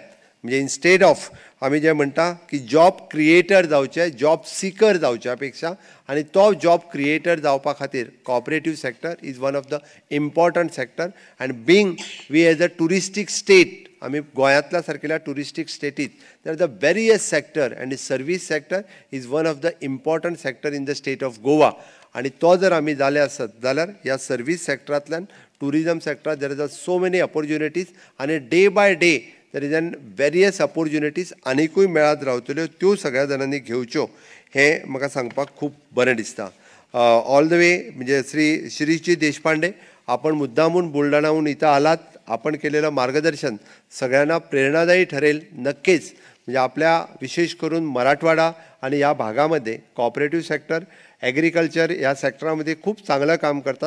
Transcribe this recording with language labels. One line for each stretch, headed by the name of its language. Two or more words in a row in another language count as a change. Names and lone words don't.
Konkani: म्हणजे
English: instead of
Konkani: आमी जें म्हणटा की
English: job creator
Konkani: जावचे,
English: job seeker
Konkani: जावच्या पेक्षा आनी तो
English: job creator
Konkani: जावपा खातीर
English: cooperative sector is one of the important sector. and being we as a touristic state,
Konkani: आमी गोंयांतल्या सारकेल्या टुरिस्टीक स्टेटीत
English: there the various sector and service sector is one of the important sector in the state of Goa.
Konkani: आनी तो जर आमी जाले आसत जाल्यार ह्या सर्वीस सेक्टरांतल्यान
English: tourism sector there is a so many opportunities
Konkani: आनी
English: day by day there is an various opportunities
Konkani: आनिकूय मेळत रावतल्यो. त्यो सगळ्या जाणांनी घेवच्यो हें म्हाका सांगपाक खूब बरें दिसता.
English: all the way
Marathi: म्हणजे श्री श्रीजी देशपांडे, आपण मुद्दामून बुलढाणाहून इथं आलात. आपण केलेलं मार्गदर्शन सगळ्यांना प्रेरणादायी ठरेल नक्कीच. म्हणजे आपल्या विशेष करून मराठवाडा आणि या भागामध्ये कॉपरेटिव्ह सेक्टर, ॲग्रिकल्चर या सेक्टरामध्ये खूप चांगलं काम करतात.